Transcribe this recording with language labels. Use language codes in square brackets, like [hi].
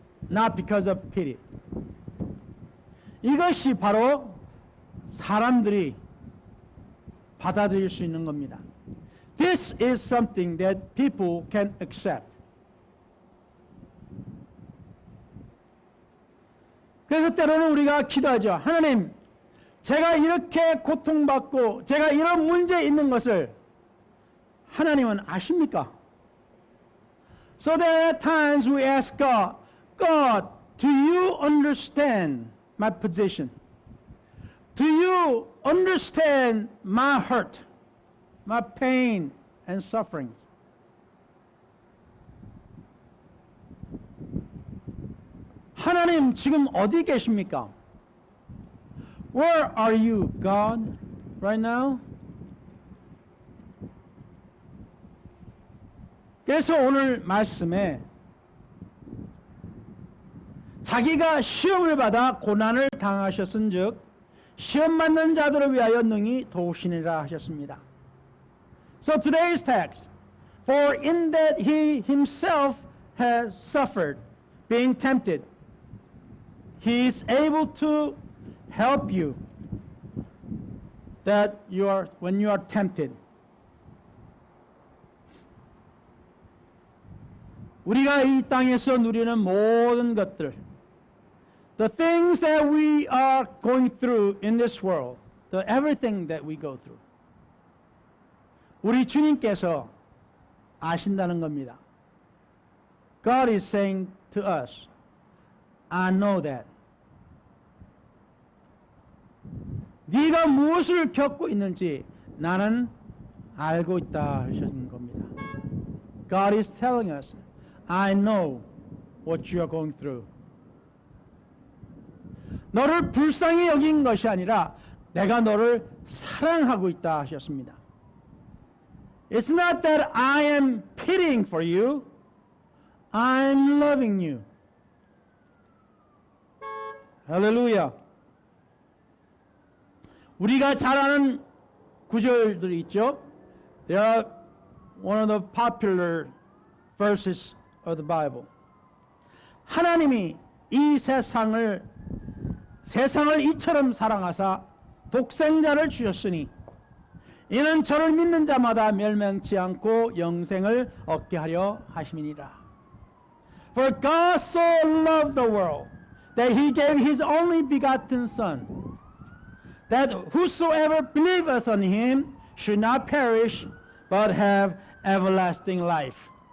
[en] Not because of pity. [ko] 이것이 바로 사람들이 받아들일 수 있는 겁니다. [en] This is something that people can accept. [ko] 그래서 때로는 우리가 기도하죠. 하나님, 제가 이렇게 고통받고 제가 이런 문제에 있는 것을 하나님은 아십니까? [en] So there are times we ask God, God, do you understand my position? Do you understand my hurt, my pain and sufferings? [ko] 하나님 지금 어디 계십니까? [en] Where are you, God, right now? [ko] 그래서 오늘 말씀에 자기가 시험을 받아 고난을 당하셨은즉 시험 받는 자들을 위하여 능히 도우시니라 하셨습니다. [en] So today's text, for in that he himself has suffered, being tempted, he is able to help you that when you are tempted. [ko] 우리가 이 땅에서 누리는 모든 것들, [en] the things that we are going through in this world, everything that we go through, [ko] 우리 주님께서 아신다는 겁니다. [en] God is saying to us, I know that. [ko] 네가 무엇을 겪고 있는지 나는 알고 있다 하시는 겁니다. [en] God is telling us, I know what you are going through. [ko] 너를 불쌍히 여긴 것이 아니라 내가 너를 사랑하고 있다 하셨습니다. [en] It's not that I am pitying for you. I'm loving you. [ko] 할렐루야. 우리가 잘 아는 구절들이 있죠. [en] They are one of the popular verses of the Bible. [ko] 하나님이 이 세상을 이처럼 사랑하사 독생자를 주셨으니 이는 저를 믿는 자마다 멸망치 않고 영생을 얻게 하려 하심이니라. [en] For God so loved the world that he gave his only begotten Son, that whosoever believeth on him should not perish but have everlasting life.